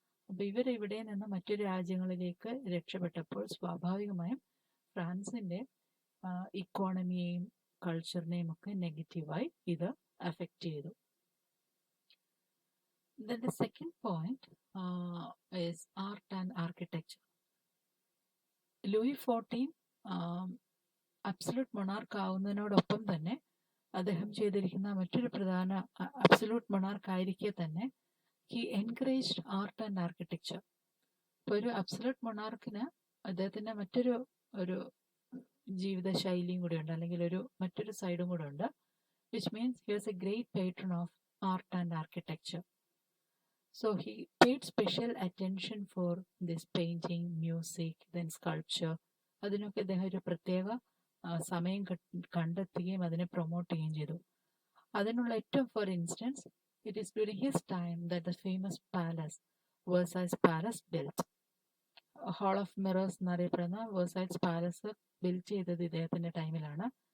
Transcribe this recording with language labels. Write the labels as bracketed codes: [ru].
[ml] അപ്പൊ ഇവരിവിടെ നിന്ന് മറ്റു രാജ്യങ്ങളിലേക്ക് രക്ഷപ്പെട്ടപ്പോൾ സ്വാഭാവികമായും ഫ്രാൻസിന്റെ ഇക്കോണമിയെയും കൾച്ചറിനെയും ഒക്കെ നെഗറ്റീവായി ഇത് അഫക്റ്റ് ചെയ്തു. [en] Then the second point is art and architecture. [ml] Louis 14 absolute monarch ആവുന്നതിനോടൊപ്പം തന്നെ അദ്ദേഹം ചെയ്തിരിക്കുന്ന മറ്റൊരു പ്രധാന, അബ്സല്യൂട്ട് മൊണാർക്ക് ആയിരിക്കെ തന്നെ [en] He encouraged art and architecture. [ml] ഇപ്പോൾ ഒരു അബ്സലൂട്ട് മൊണാർക്കിന് അദ്ദേഹത്തിൻ്റെ ഒരു ജീവിത ശൈലിയും കൂടെ ഉണ്ട്, അല്ലെങ്കിൽ മറ്റൊരു സൈഡും കൂടെ ഉണ്ട്, [en] which means he was a great patron of art and architecture. So he paid special attention for this painting, music, then sculpture. [ml] അതിനൊക്കെ അദ്ദേഹം ഒരു പ്രത്യേക സമയം കണ്ടെത്തുകയും അതിനെ പ്രൊമോട്ട് ചെയ്യുകയും ചെയ്തു. അതിനുള്ള ഏറ്റവും, [en] For instance, it is during his time that the famous palace, Versailles palace built. [ml] Hall of mirrors എന്നറിയപ്പെടുന്ന വേഴ്സൈസ് പാലസ് ബിൽറ്റ് ചെയ്തത് ഇദ്ദേഹത്തിൻ്റെ ടൈമിലാണ്.